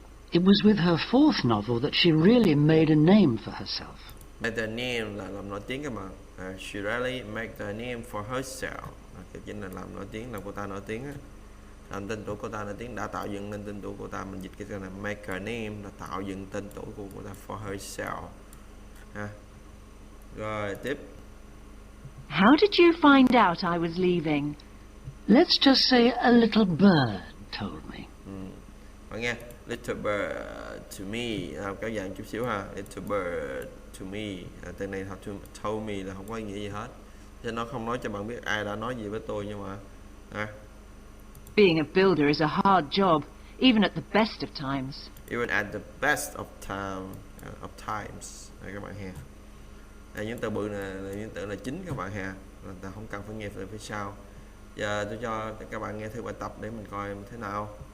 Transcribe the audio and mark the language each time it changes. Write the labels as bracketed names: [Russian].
[English] It was with her fourth novel that she really made a name for herself. Made a name [Vietnamese] là làm nổi tiếng các bạn. [English] She really made a name for herself. [Vietnamese] Cái chính là làm nổi tiếng, làm cô ta nổi tiếng á. Làm tên tuổi cô ta nổi tiếng, đã tạo dựng nên tên tuổi cô ta. Mình dịch cái từ này [English] make a name [Vietnamese] là tạo dựng tên tuổi của cô ta [English] for herself. [Vietnamese] Ha. Rồi tiếp. [English] How did you find out I was leaving? Let's just say a little bird told me. [Vietnamese] Bạn nghe, [English] little bird to me, [Vietnamese] kéo dài chút xíu ha. [English] Little bird to me, [Vietnamese] từ này [English] told me [Vietnamese] là không có ý nghĩa gì hết, cho nó không nói cho bạn biết ai đã nói gì với tôi, nhưng mà [English] Being a builder is a hard job, even at the best of times. Even at the best of times, [Vietnamese] các bạn ha. Những từ bự này là những từ là chính các bạn ha, ta không cần phải nghe từ phía sau. Giờ tôi cho các bạn nghe thử bài tập để mình coi thế nào.